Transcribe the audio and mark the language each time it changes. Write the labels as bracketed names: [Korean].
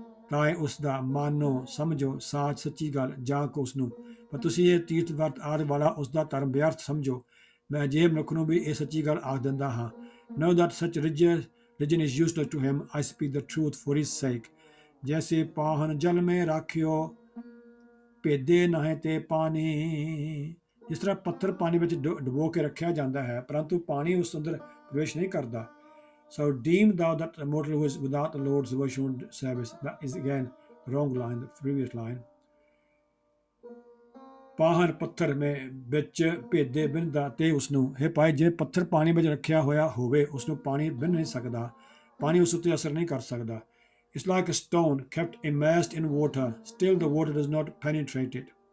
[Punjabi] ਤਾਏ ਉਸਦਾ ਮਾਨੋ ਸਮਝੋ ਸਾਚ ਸੱਚੀ ਗੱਲ ਜਾ ਕੋ ਉਸਨੂੰ। ਪਰ ਤੁਸੀਂ ਇਹ ਤੀਰਥ ਵਰਤ ਆਦਿ ਵਾਲਾ ਉਸਦਾ ਧਰਮ ਵਿਅਰਥ ਸਮਝੋ। ਮੈਂ ਅਜਿਹੇ ਮਨੁੱਖ ਨੂੰ ਵੀ ਇਹ ਸੱਚੀ ਗੱਲ ਆਖ ਦਿੰਦਾ ਹਾਂ। [English] Know that such religion is useless to him. I speak the truth for his sake. [Punjabi] जैसे पाहन जल में राखियो ਭੇਦੇ ਨਾਹੀਂ ਤੇ ਪਾਣੀ। ਜਿਸ ਤਰ੍ਹਾਂ ਪੱਥਰ ਪਾਣੀ ਵਿੱਚ ਡੁਬੋ ਕੇ ਰੱਖਿਆ ਜਾਂਦਾ ਹੈ ਪਰੰਤੂ ਪਾਣੀ ਉਸ ਅੰਦਰ ਪ੍ਰਵੇਸ਼ ਨਹੀਂ ਕਰਦਾ। [English] So deem thou that the mortal who is without the Lord's devotion service. That is again the wrong line, the previous line. [Punjabi] ਪਾਹਨ ਪੱਥਰ ਮੈਂ ਵਿੱਚ ਭੇਦੇ ਬਿੰਦਾ ਤੇ ਉਸਨੂੰ ਇਹ ਪਾਏ ਜੇ ਪੱਥਰ ਪਾਣੀ ਵਿੱਚ ਰੱਖਿਆ ਹੋਇਆ ਹੋਵੇ ਉਸਨੂੰ ਪਾਣੀ ਬਿੰਨ ਨਹੀਂ ਸਕਦਾ, ਪਾਣੀ ਉਸ ਉੱਤੇ ਅਸਰ ਨਹੀਂ ਕਰ ਸਕਦਾ। [English] It's like a stone kept immersed in water, still the water does not penetrate it.